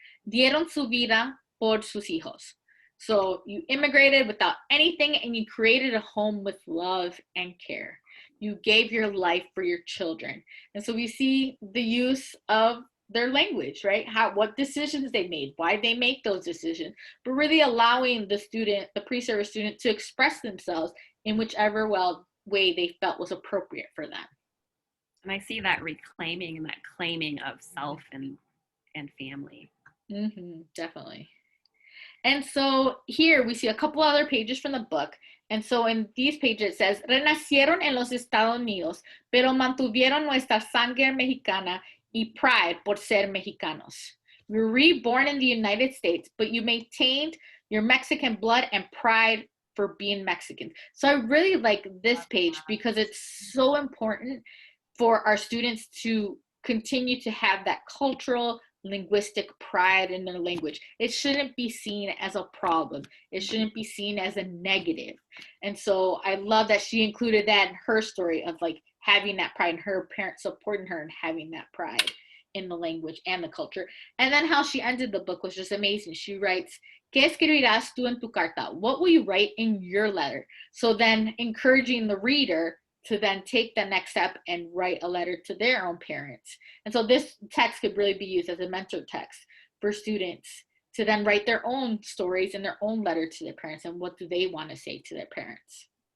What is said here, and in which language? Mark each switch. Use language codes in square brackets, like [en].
[es] Dieron su vida por sus hijos. [en] So you immigrated without anything and you created a home with love and care. You gave your life for your children. And so we see the use of their language, right? What decisions they made, why they make those decisions, but really allowing the pre-service student to express themselves in whichever way they felt was appropriate for them. And I see that reclaiming and that claiming of self and family. Definitely. And so here we see a couple other pages from the book. And so in these pages it says, [es] renacieron en los Estados Unidos, pero mantuvieron nuestra sangre mexicana y pride por ser mexicanos. [en] We were reborn in the United States, but you maintained your Mexican blood and pride for being Mexican. So I really like this page because it's so important for our students to continue to have that cultural linguistic pride in their language. It shouldn't be seen as a problem. It shouldn't be seen as a negative. And so I love that she included that in her story of like having that pride and her parents supporting her and having that pride in the language and the culture. And then how she ended the book was just amazing. She writes, [es] ¿Qué escribirás tú en tu carta? [en] What will you write in your letter? So then encouraging the reader to then take the next step and write a letter to their own parents. And so this text could really be used as a mentor text for students to then write their own stories and their own letter to their parents, and what do they want to say to their parents.